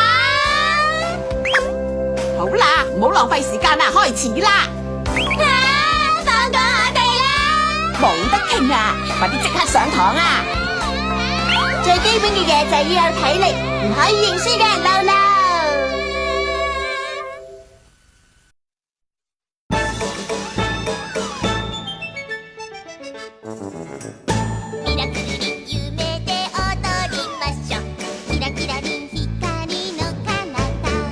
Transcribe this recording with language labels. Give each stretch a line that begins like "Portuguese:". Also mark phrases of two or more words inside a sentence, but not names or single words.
Cantonese: 好啦，唔好浪費時間啦，開始啦！放過我哋啦！冇得傾啊，快啲即刻上堂啊！最基本嘅嘢就係要有體力，唔可以認輸嘅，嬲嬲。
Japanese: ミラクルリン夢で踊りましょう。キラキラリン光の彼方。